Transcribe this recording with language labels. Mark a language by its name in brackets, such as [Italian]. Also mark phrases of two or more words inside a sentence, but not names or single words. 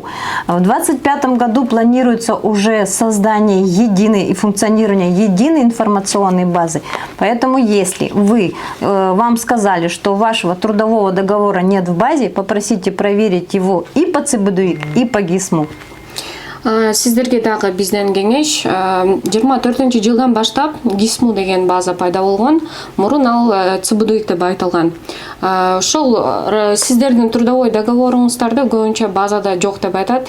[Russian] В 2025 году планируется уже создание единой и функционирование единой информационной базы. Поэтому если вам сказали, что вашего трудового договора нет в базе, попросите проверить его и по ЦБДУИК, и по ГИСМУ. [Kyrgyz] Сиздерге дагы бизден кеңеш 24-жылдан баштап ГИСМУ деген база пайда болгон. Мурун ал ЦБДУИК деп айтылган. Ошол сиздердин [Russian] трудовой договоруңуздарды [Kyrgyz] көбүнчө базада жок деп айтат.